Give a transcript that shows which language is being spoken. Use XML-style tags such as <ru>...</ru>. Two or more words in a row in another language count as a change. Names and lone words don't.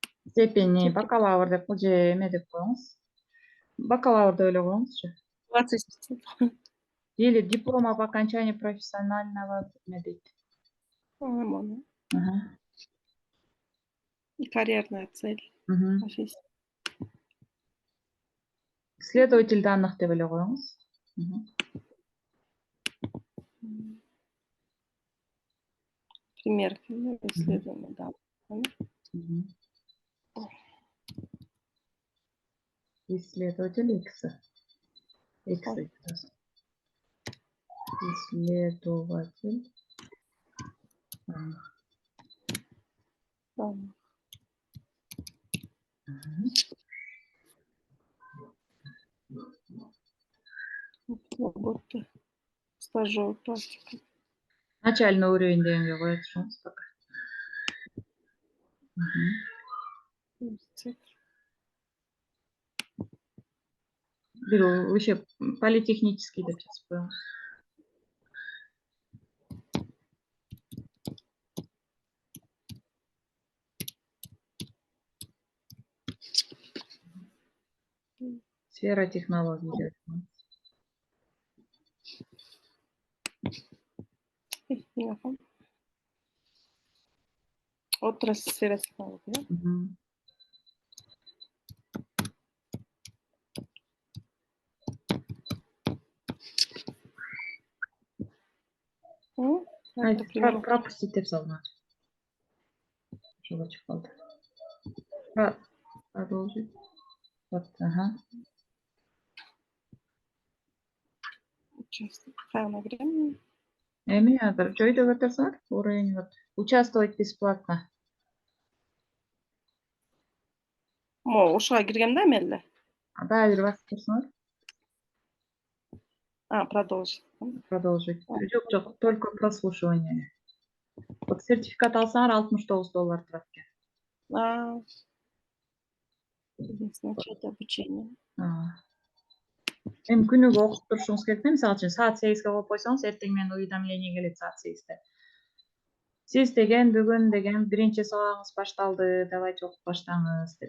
<ru>степени бакалавр</ru> <ky>деп же эме деп коюңуз. Бакалавр деп эле коюңузчу. 20%.</ky> <ru>Или диплома по окончании профессионального</ru> <ky>эме дейт.</ky> <ru>Ага. И карьерная цель. Профессия. Исследователь данных</ru> <ky>деп эле коюңуз.</ky> <ru>Пример исследования данных. Исследователь X. Исследователь данных. Работа. Стажер, практика. Начальный уровень</ru> <ky>дегенге коет турсуңуз пока. Бир</ky> <ru>вообще политехнический</ru> <ky>деп жазып коюңуз.</ky> <ru>Сфера технологий</ru> <ky>деп коюңуз.</ky> <ru>Отрасль сфера технологий.</ru> <ky>Пропустить деп салдым. Жол ачып калды. Продолжить. Вот, ага. Эми азыр жойдо өтөрсөңөр</ky> <ru>уровень вот участвовать бесплатно.</ru> <ky>Ушуга киргем да эмеле. Дагы бир басып турсуңар.</ky> <ru>Продолжить. Продолжить. Жок, только прослушивание.</ru> <ky>Вот сертификат алсаңар $69 турат экен.</ky> <ru>Начать обучение.</ru> <ky>Эми күнүгө окуп турушуңуз керек да, мисалы үчүн саат 8ге коюп койсоңуз, эртең менен уведомление келет саат 8те. Сиз деген бүгүн деген биринчи сабагыңыз башталды, давайте окуп баштаңыз деп.</ky>